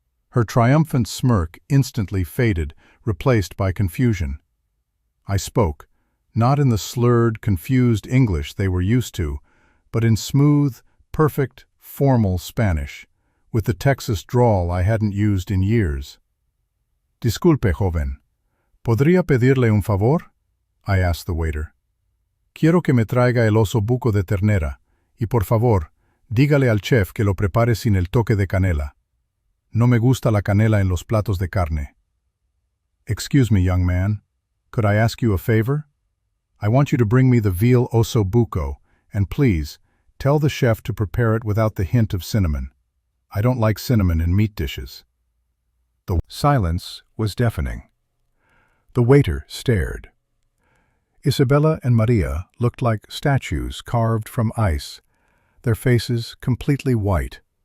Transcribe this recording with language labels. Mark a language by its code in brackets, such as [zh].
[en] Her triumphant smirk instantly faded, replaced by confusion. I spoke, not in the slurred, confused English they were used to, but in smooth, perfect, formal Spanish, with the Texas drawl I hadn't used in years. [es] "Disculpe, joven. ¿Podría pedirle un favor?" [en] I asked the waiter. [es] "Quiero que me traiga el oso buco de ternera, y por favor, dígale al chef que lo prepare sin el toque de canela. No me gusta la canela en los platos de carne." [en] "Excuse me, young man. Could I ask you a favor? I want you to bring me the veal osso buco, and please, tell the chef to prepare it without the hint of cinnamon. I don't like cinnamon in meat dishes." The silence was deafening. The waiter stared. Isabella and Maria looked like statues carved from ice, their faces completely white.